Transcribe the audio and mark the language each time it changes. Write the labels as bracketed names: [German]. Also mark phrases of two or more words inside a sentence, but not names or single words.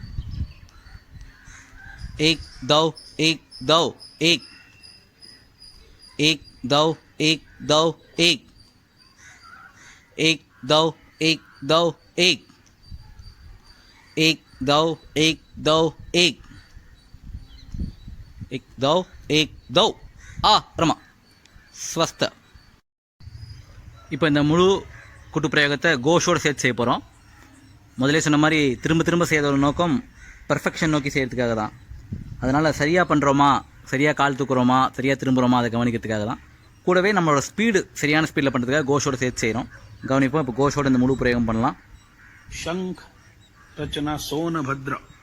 [Hindi] एक दो एक दो एक एक दो एक दो एक एक दो एक दो एक एक दो एक दो एक एक दो एक दो ஆ ரமா ஸ்வஸ்த. [Tamil] இப்போ இந்த முழு கூட்டு பிரயோகத்தை கோஷோடு சேர்த்து செய்ய போகிறோம். முதலே சொன்ன மாதிரி திரும்ப திரும்ப செய்யற ஒரு நோக்கம் பர்ஃபெக்ஷன் நோக்கி செய்கிறதுக்காக தான். அதனால் சரியாக பண்ணுறோமா, சரியாக கால் தூக்குறோமா, சரியாக திரும்புகிறோமா அதை கவனிக்கிறதுக்காக தான். கூடவே நம்மளோட ஸ்பீடு சரியான ஸ்பீடில் பண்ணுறதுக்காக கோஷோடு சேர்த்து செய்கிறோம். கவனிப்போம். இப்போ கோஷோடு இந்த முழு பிரயோகம் பண்ணலாம். [Hindi] शंख रचना सोनभद्र.